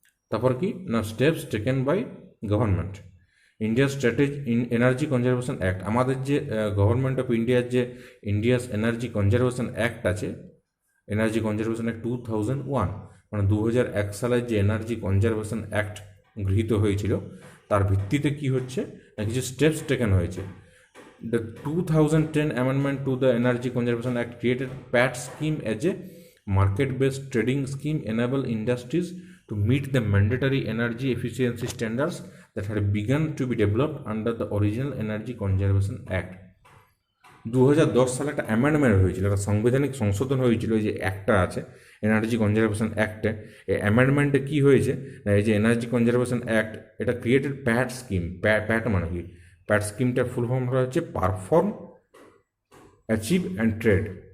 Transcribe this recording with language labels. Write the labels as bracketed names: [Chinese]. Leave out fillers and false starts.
[Bangla] তারপর কি না, [English] Steps taken by government. [Bangla] India strategy in energy conservation act, আমাদের যে গভর্নমেন্ট অফ ইন্ডিয়ার যে ইন্ডিয়াস এনার্জি কনজারভেশন অ্যাক্ট আছে, এনার্জি কনজারভেশন অ্যাক্ট 2001, মানে 2001 সালের যে এনার্জি কনজারভেশন অ্যাক্ট গৃহীত হয়েছিল, তার ভিত্তিতে কি হচ্ছে না, কিছু স্টেপস টেকেন হয়েছে। [English] The 2010 amendment to the Energy Conservation Act created PAT scheme as a market-based trading scheme enable industries to meet the mandatory energy efficiency standards that had begun to be developed under the original Energy Conservation Act. [Bangla] 2010 সালে একটা amendment হয়েছিল, একটা সাংবিধানিক সংশোধন হয়েছিল এই যে অ্যাক্টটা আছে এনার্জি কনজারভেশন অ্যাক্টে। এই অ্যামেন্ডমেন্টে কী হয়েছে না, এই যে এনার্জি কনজারভেশন অ্যাক্ট এটা ক্রিয়েটেড প্যাট স্কিম। প্যাট মানে কি, প্যাট স্কিমটার ফুল ফর্মটা হচ্ছে পারফর্ম, অ্যাচিভ অ্যান্ড ট্রেড।